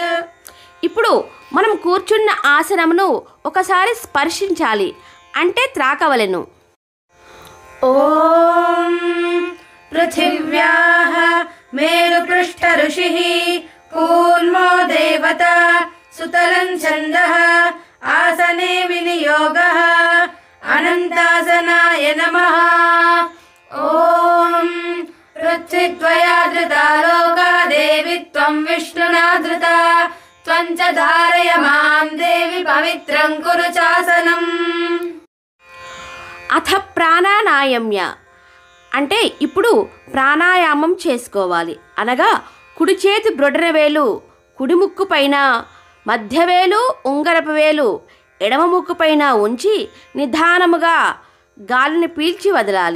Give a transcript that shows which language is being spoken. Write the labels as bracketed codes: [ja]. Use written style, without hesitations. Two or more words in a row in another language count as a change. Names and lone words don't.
[te] ఇప్పుడు మనం కూర్చున్న ఆసనమును ఒకసారి స్పర్శించాలి అంటే త్రాకవలెను. [sa] ఓం పృథివ్యాః మేరుపృష్ఠ ఋషిః కూర్మో దేవత సుతలం ఛందః ఆసనే వినియోగ योगः अनन्तासनाय नमः। ॐ पृथ्वीत्वया धृता लोका देवी त्वं विष्णुना धृता त्वं च धारय मां देवी पवित्रं कुरु चासनम्। అథ ప్రాణాయామ్య [te] అంటే ఇప్పుడు ప్రాణాయామం చేసుకోవాలి. అనగా కుడి చేతి బ్రొటన వేలు కుడి ముక్కు పైన, మధ్యవేలు ఉంగరపు వేలు ఎడమ ముక్కు పైన ఉంచి నిదానముగా గాలిని పీల్చి వదలాలి.